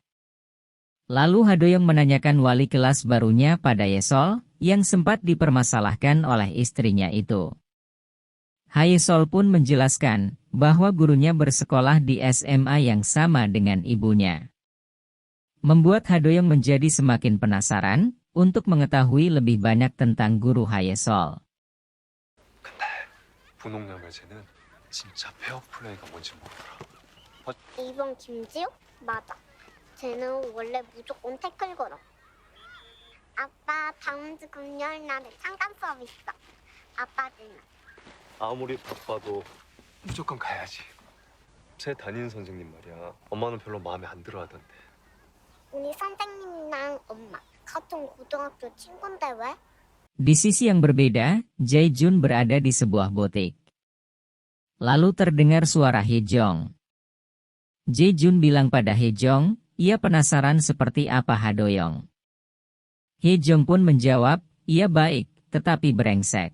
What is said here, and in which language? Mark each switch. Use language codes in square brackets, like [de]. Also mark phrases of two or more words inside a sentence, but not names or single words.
[id] Lalu Hadoyong menanyakan wali kelas barunya pada Yesol yang sempat dipermasalahkan oleh istrinya itu. Haesol pun menjelaskan bahwa gurunya bersekolah di SMA yang sama dengan ibunya. Membuat Hadoyong menjadi semakin penasaran untuk mengetahui lebih banyak tentang guru Haesol. [ko] 근데 분홍양말 쟤는 진짜 페어플레이가 뭔지 모르더라. 2번 김지호? 맞아. 쟤는 원래 무조건 태클 걸어. 아빠 다음 주 금요일 날에 창간 수업 있어. 아빠는 아무리 바빠도 무조건 가야지. 제 담임 선생님 말이야. 엄마는 별로 마음에 안 들어하던데. 우리 선생님이랑 엄마 같은 고등학교 친구인데 왜? [id] Di sisi yang berbeda, Jae-jun berada di sebuah butik. Lalu terdengar suara Hye-jong. Jae-jun bilang pada Hye-jong, ia penasaran seperti apa Hadoyong. Hye-jong pun menjawab, ia baik, tetapi brengsek.